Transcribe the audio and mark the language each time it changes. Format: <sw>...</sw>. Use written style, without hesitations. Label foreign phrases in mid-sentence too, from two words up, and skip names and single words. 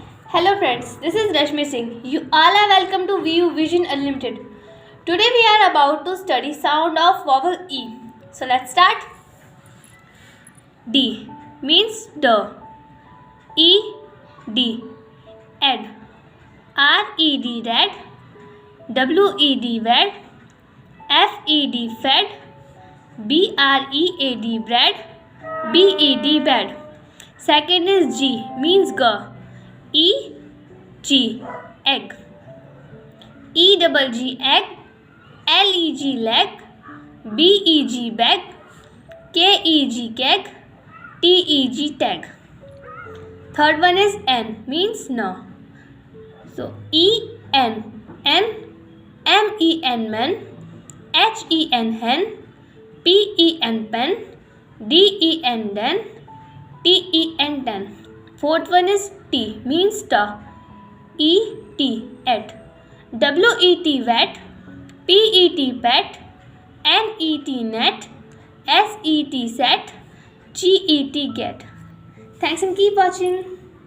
<en>Hello friends, this is Rashmi Singh. You all are welcome to VU Vision Unlimited. Today we are about to study sound of vowel E. So let's start. D means the. E D ed. R E D red. W E D wed. F E D fed. B R E A D bread. B E D bed. Second is G means G. E G egg. E double G egg. L E G leg. B E G bag. K E G keg. T E G tag. Third one is N means no. So E N N. M E N men. H E N hen. P E N pen. D E N den. T E N ten. Fourth one is T means the. E T et. W E T wet. P E T pet. N E T net. S E T set. G E T get. Thanks and keep watching.</en>